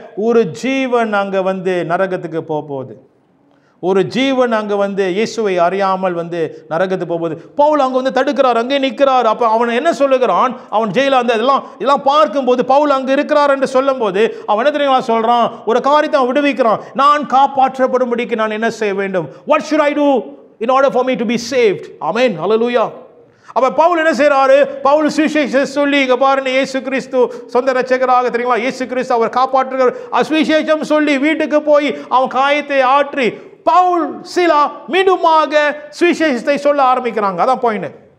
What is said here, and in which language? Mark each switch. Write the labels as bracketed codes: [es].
[ta] ஒரு ஜீவன் அங்க வந்து நரகத்துக்கு போகுது. ஒரு ஜீவன் அங்கே வந்து இயேசுவை அறியாமல் வந்து நரகத்துக்கு போகும்போது பவுல் அங்கே வந்து தடுக்கிறார், அங்கே நிற்கிறார். அப்போ அவன் என்ன சொல்லுகிறான்? அவன் ஜெயில அந்த இதெல்லாம் பார்க்கும்போது பவுல் அங்கே இருக்கிறார் என்று சொல்லும் போது அவன் என்ன தெரியுங்களா சொல்றான்? ஒரு காரியத்தை அவன் விடுவிக்கிறான். நான் காப்பாற்றப்படும்படிக்கு நான் என்ன செய்ய வேண்டும்? [en] What should I do in order for me to be saved? Amen. Hallelujah. [ta] அப்ப பவுல் என்ன செய்யறாரு? பவுல் சுவிசேஷம் சொல்லி, இங்க பாருங்க, இயேசு கிறிஸ்து சொந்த ரட்சகராக தெரியுங்களா, இயேசு கிறிஸ்து அவர் காப்பாற்றுகிறார். சுவிசேஷம் சொல்லி வீட்டுக்கு போய் அவன் காயத்தை ஆற்றி பவுல் சீலா மீண்டுமாக சுவிசேஷத்தை சொல்ல ஆரம்பிக்கிறாங்க. அதான் பாயிண்ட்.